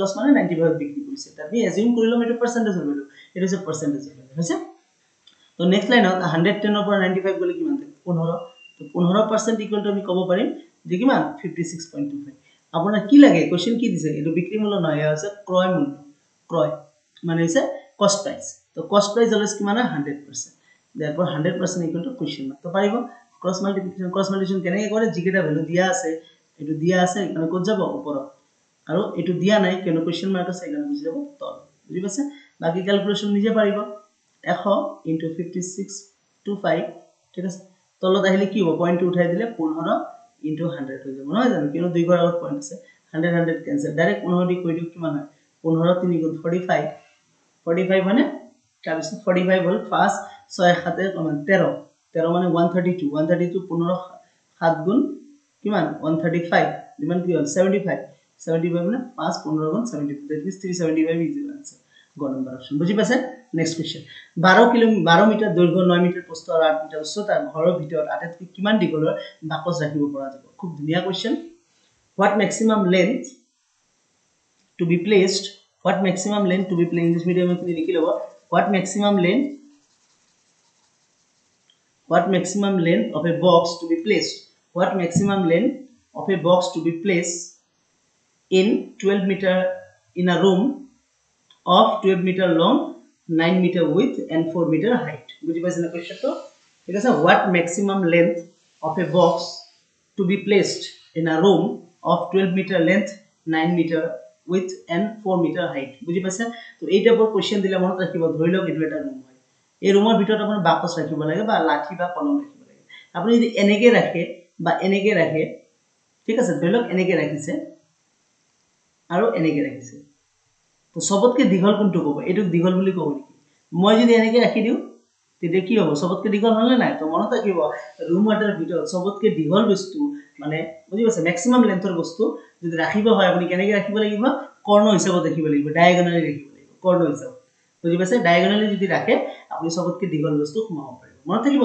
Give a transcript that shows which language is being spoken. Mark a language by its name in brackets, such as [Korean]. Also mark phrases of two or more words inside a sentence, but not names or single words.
[Assamese] লছ মানে 95 বিক্ৰী কৰিছে তাত আমি এজিউম কৰিলো এইটো পার্সেন্টেজৰ ভ্যালু এইটো হৈছে পার্সেন্টেজৰ ভ্যালু হৈছে তো নেক্সট লাইনত 110 ৰ পৰা 95 গলে কিমান থাকে 15 তো 15% [English] equal to [Assamese] আমি কব পাৰিম যে কিমান 56.25 আপোনাৰ কি লাগে কোশ্চেন কি দিছে এইটো বিক্ৰী মূল্য নহয় আছে ক্ৰয় মূল্য ক্ৰয় মানে হৈছে [English] cost price [Assamese] তো [English] cost price [Assamese] অলৱেজ কিমান 100% therefore 100% [English] equal to question mark [Assamese] তো পাৰিব [English] cross multiplication [Assamese] কেনেকৈ কৰে যিকেটা ভ্যালু দিয়া আছে এটো দিয়া আছে এখানে ক'ত যাব ওপৰত আৰু এটো দিয়া নাই কেন [English] question mark [Assamese] আছে এখানে বুজি যাব তল বুজি পাইছে বাকি ক্যালকুলেশন নিজে পাৰিব 100 into 56.25 ঠিক আছে তলত আহিলে কি হ'ব পয়েন্ট উঠাই দিলে 15 into 100 হৈ যাব নহয় জানো কিনো দুই ঘৰ আগত পয়েন্ট আছে 100 100 [English] cancel direct [Assamese] 15 দি কৈ দিও কিমান হয় 15 3 গুণ 45 45 মানে তাৰপিছত 45 হল 5 6 7 13 13 মানে 132 132 15 7 গুণ কিমান 135 কিমান কি হল 75 75 মানে 5 15 গুণ 75 that [English] means 375 is the answer [Assamese] গ নম্বৰ অপশন বুজি পাইছে [English] next question [Assamese] 12 মিটাৰ দৈৰ্ঘ্য 9 মিটাৰ প্ৰস্থ আৰু 8 মিটাৰ উচ্চতা ঘৰৰ ভিতৰত আটাইতকৈ কিমান দীঘলৰ বাকচ ৰাখিব পৰা যাব খুব ধুনীয়া কোশ্চেন [English] what maximum length to be placed English medium [Assamese] এ লিখি লব [English] what maximum length of a box to be placed in 12 meter in a room of 12 meter long 9 meter width and 4 meter height [Assamese] বুজি পাইছেন না কোশ্চেনটো ঠিক আছে [English] what maximum length of a box to be placed in a room of 12 meter length 9 meter width and 4 meter height [Assamese] বুজি পাইছে তো এইটা পৰ কোশ্চেন দিলে মনত ৰাখিব ধৰি লওক এটো এটা ৰুম হয় এই ৰুমৰ ভিতৰত আপুনি বাকচ ৰাখিব লাগে বা লাঠি বা কলম ৰাখিব লাগে আপুনি যদি এনেকে ৰাখে বা এনেকে ৰাখে ঠিক আছে ধৰি লওক এনেকে ৰাখিছে আৰু এনেকে ৰাখিছে তো সবতকে দীঘল কোনটো কব এটো দীঘল বুলি কব নেকি মই যদি এনেকে ৰাখি দিও তেতিয়া কি হ'ব সবতকে দীঘল হলে নাই তো মনত ৰাখিব ৰুম এটাৰ ভিতৰত সবতকে দীঘল বস্তু মানে বুজি পাইছে ম্যাক্সিমাম লেন্থৰ বস্তু যদি ৰাখিব হয় আপুনি কেনেকে ৰাখিব লাগিব কৰ্ণ হিচাপত ৰাখিব লাগিব ডায়াগোনালি ৰাখিব লাগিব কৰ্ণ হিচাপত বুজি পাইছে ডায়াগোনালি যদি ৰাখে আপুনি সবতকে দীঘল বস্তু সোমাব পাৰিব মনত থাকিব